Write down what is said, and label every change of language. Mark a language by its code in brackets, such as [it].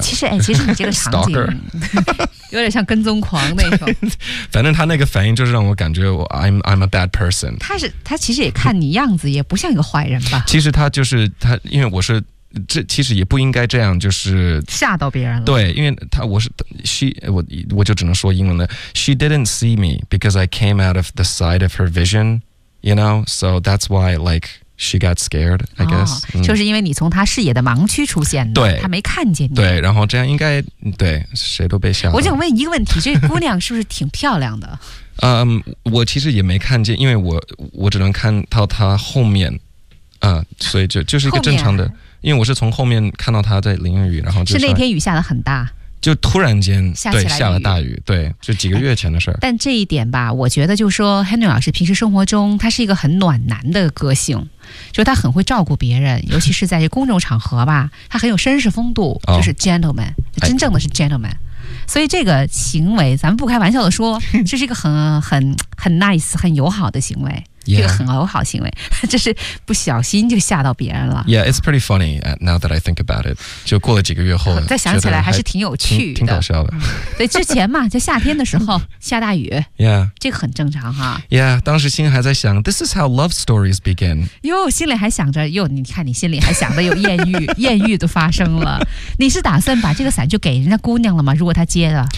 [zh] 其实你这个场景有点像跟踪狂那种反正他那个反应就是让我感觉我 [en] I'm a bad person [zh] 他其实也看你样子也不像一个坏人吧其实他就是他因为我是这其实也不应该这样就是吓到别人了对因为他我是 我就只能说英文的 [en] She didn't see me because I came out of the side of her vision You know So that's why like she got scared I guess、哦 [zh] 嗯、就是因为你从他视野的盲区出现的对他没看见你对然后这样应该对谁都被吓到我想问一个问题这姑娘是不是挺漂亮的我其实也没看见因为我只能看到她后面所以就是一个正常的因为我是从后面看到他在淋雨然后就是那天雨下得很大就突然间对下了大雨对就几个月前的事儿、哎、但这一点吧我觉得就是说 Henry 老师平时生活中他是一个很暖男的个性就是他很会照顾别人尤其是在公众场合吧他很有绅士风度就是 gentleman、哦、真正的是 gentleman、哎、所以这个行为咱们不开玩笑的说这是一个很 nice 很友好的行为 [en] Yeah. [zh] 这个很友好行为就是不小心就吓到别人了 [en] Yeah, it's pretty funny now that I think about it [zh] 就过了几个月后再想起来还是挺有趣的挺搞笑的对之前嘛就夏天的时候下大雨 [en] Yeah, [zh] 这个很正常哈 [en] Yeah, [zh] 当时心还在想 [en] This is how love stories begin [zh] 哟心里还想着哟你看你心里还想着有艳遇艳遇都发生了你是打算把这个伞就给人家姑娘了吗如果她接的